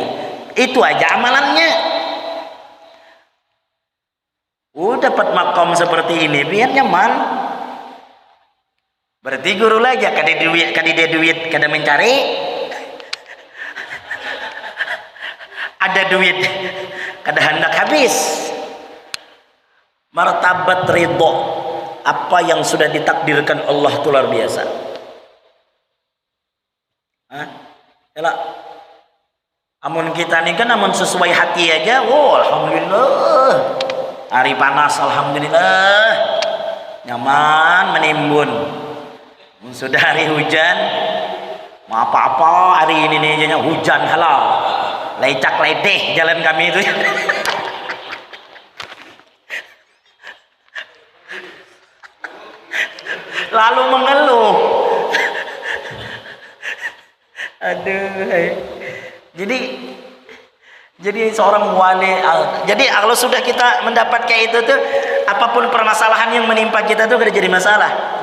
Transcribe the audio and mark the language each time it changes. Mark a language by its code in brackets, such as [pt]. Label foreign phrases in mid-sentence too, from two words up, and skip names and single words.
[id] Itu aja amalannya. Dapat makom seperti ini biar nyaman. [bjn] Berarti guru lagi kada duit kada mencari, ada duit kada hendak habis. [id] Martabat ridho, apa yang sudah ditakdirkan Allah itu luar biasa. Yalah. [bjn] Amun kita nih kan amun sesuai hati aja, alhamdulillah. Hari panas alhamdulillah. Nyaman menimbun. [id] Sudah hari hujan, mau apa-apa hari ini nih hujan halal. [bjn] Lecak ledeh jalan kami itu. Lalu mengeluh. Aduh. [id] Jadi seorang wali, jadi kalau sudah kita mendapat kayak itu tuh, apapun permasalahan yang menimpa kita tuh gak jadi masalah.